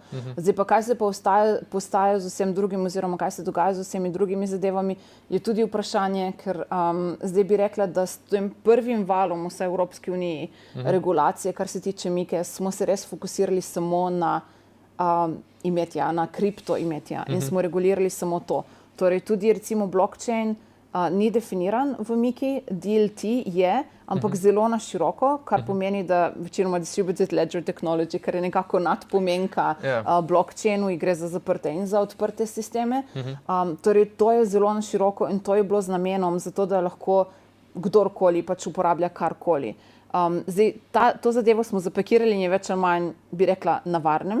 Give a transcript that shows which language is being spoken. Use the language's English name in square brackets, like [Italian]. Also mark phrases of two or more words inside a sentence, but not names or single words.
[Slovenian] Zdaj pa, kaj se pa postaja z vsem drugim oziroma kaj se dogaja z vsemi drugimi zadevami, je tudi vprašanje, ker zdaj bi rekla, da s tem prvim valom vsaj v Evropski uniji regulacije, kar se tiče Mike, smo se res fokusirali samo na imetja, na kriptoimetja in smo regulirali samo to. Torej tudi recimo blockchain ni definiran v Miki, DLT je, ampak zelo na široko, kar pomeni, da večinoma [English] distributed ledger technology, [Slovenian] kar je nekako nadpomenka blockchainu, gre za zaprte in za odprte sisteme. Torej to je zelo na široko in to je bilo z namenom, zato da lahko kdorkoli pač uporablja karkoli. Zdaj, to zadevo smo zapakirali in je več ali manj, bi rekla, na varnem.